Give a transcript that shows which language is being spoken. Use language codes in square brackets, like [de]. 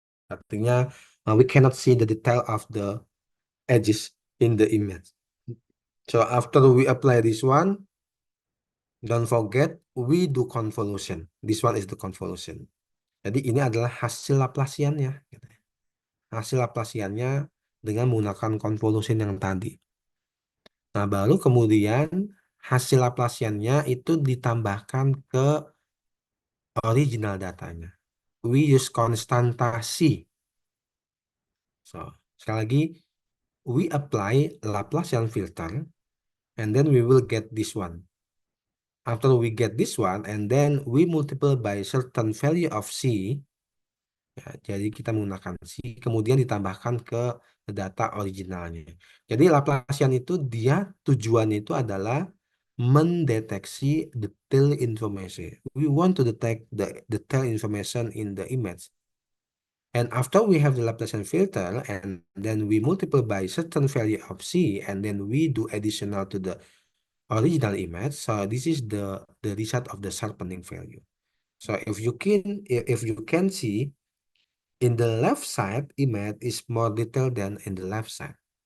[id] Artinya [en] we cannot see the detail of the edges in the image. So after we apply this one, don't forget we do convolution. This one is the convolution. [id] Jadi ini adalah hasil Laplaciannya. Hasil Laplaciannya dengan menggunakan convolution yang tadi. Nah baru kemudian hasil Laplaciannya itu ditambahkan ke original datanya. [en] We use konstantasi. So [id] sekali lagi, [en] we apply Laplacian filter, and then we will get this one. After we get this one, and then we multiply by certain value of C, ya, [id] jadi kita menggunakan C, kemudian ditambahkan ke data originalnya. Jadi Laplacian itu dia tujuannya itu adalah mendeteksi [en] detail information. We want to detect the detail information in the image. And after we have the Laplacian filter, and then we multiply by certain value of C, and then we do additional to the original image. So this is the result of the sharpening value. So if you can see, in the left side image is more detailed than in the left side.